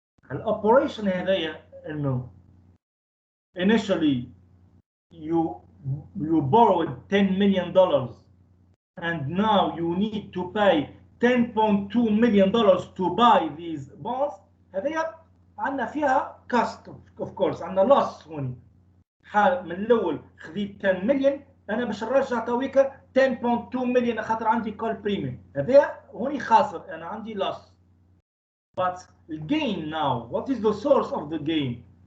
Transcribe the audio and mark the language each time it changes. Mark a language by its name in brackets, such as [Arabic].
[Arabic] الاوبريشن هذايا انه [English] initially you borrowed $10 million and now you need to pay $10.2 million to buy these bonds. [Arabic] هذايا عندنا فيها cost [English] of course، [Arabic] عندنا loss هوني. حال من الاول خذيت 10 مليون، انا باش نرجع تويك 10.2 مليون خاطر عندي كول بريميوم، هذا هوني خاسر، انا عندي loss. [English] But the gain now, what is the source of the gain?